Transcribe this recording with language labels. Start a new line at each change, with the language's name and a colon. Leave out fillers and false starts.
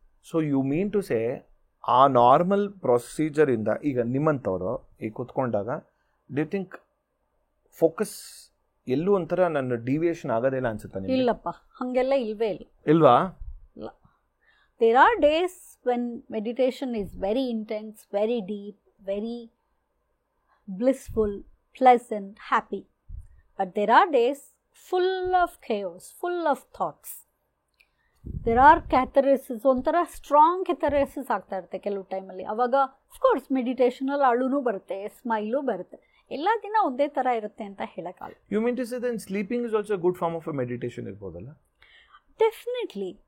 English: so you mean to say ಆ normal ಪ್ರೊಸೀಜರಿಂದ
Kannada: ಈಗ ನಿಮ್ಮಂಥವ್ರು ಈಗ ಕೂತ್ಕೊಂಡಾಗ
English: do you think focus
Kannada: ಎಲ್ಲೂ ಒಂಥರ ನನ್ನ
English: deviation
Kannada: ಆಗೋದಿಲ್ಲ ಅನ್ಸುತ್ತೆ? ಇಲ್ಲಪ್ಪ, ಹಾಗೆಲ್ಲ ಇಲ್ವೇ ಇಲ್ವಾ? ಇಲ್ಲ.
English: There are days when meditation is very intense, very deep, very blissful, pleasant, happy. But there are days full of chaos, full of thoughts. There are catharsis,
Kannada: ಒಂಥರ ಸ್ಟ್ರಾಂಗ್ ಕ್ಯಾಥಾರಿಸಿಸ್ ಆಗ್ತಾ ಇರುತ್ತೆ ಕೆಲವು ಟೈಮಲ್ಲಿ. ಅವಾಗ ಅಫ್ಕೋರ್ಸ್ ಮೆಡಿಟೇಷನಲ್ಲಿ ಅಳುನೂ ಬರುತ್ತೆ, ಸ್ಮೈಲು ಬರುತ್ತೆ. ಎಲ್ಲ ದಿನ ಒಂದೇ ಥರ ಇರುತ್ತೆ ಅಂತ ಹೇಳೋಕ್ಕಾಗಲ್ಲ.
English: you mean to say then sleeping is also good form of a meditation
Kannada: ಇರ್ಬೋದಲ್ಲ?
English: Definitely.